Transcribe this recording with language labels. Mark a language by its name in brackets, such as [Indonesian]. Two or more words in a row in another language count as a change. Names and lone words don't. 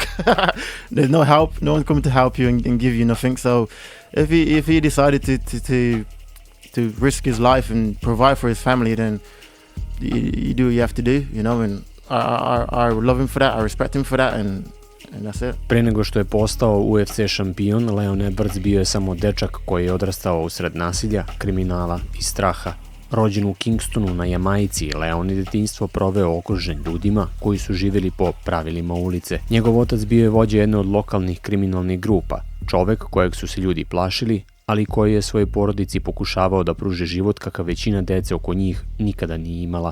[English] There's no help. No one's coming to help you and give you nothing. So if he decided to risk his life and provide for his family, then you do what you have to do, you know. And I love him for that. I respect him for that, and that's it. [Serbian] Pre nego što je postao UFC šampion, Leon Edwards bio je samo dečak koji je odrastao usred nasilja, kriminala i straha. Rođen u Kingstonu na Jamajci, Leon je detinjstvo proveo okružen ljudima koji su živjeli po pravilima ulice. Njegov otac bio je vođa jedne od lokalnih kriminalnih grupa, Čovek kojeg su se ljudi plašili, ali koji je svojoj porodici pokušavao da pruži život kakav većina dece oko njih nikada nije imala.